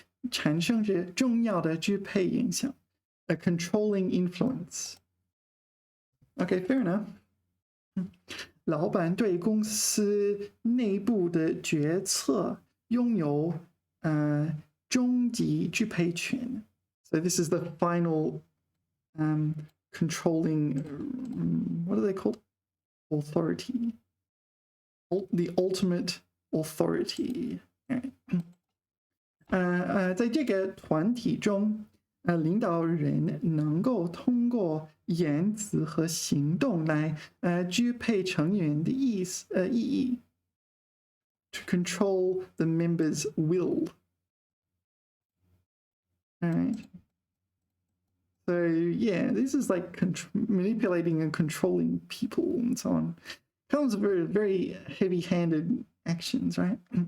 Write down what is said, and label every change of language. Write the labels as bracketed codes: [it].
[zh] 产生着重要的支配影响 ， [en] a controlling influence. Okay, fair enough. [zh] 老板对公司内部的决策拥有终极支配权。 [en] So this is the final controlling. What are they called? Authority. The ultimate authority. [zh] 在这个团体中，领导人能够通过言辞和行动来支配成员的意义 ， [en] to control the members' will. Alright. So yeah, this is like manipulating and controlling people and so on. Comes very, very heavy-handed actions, right?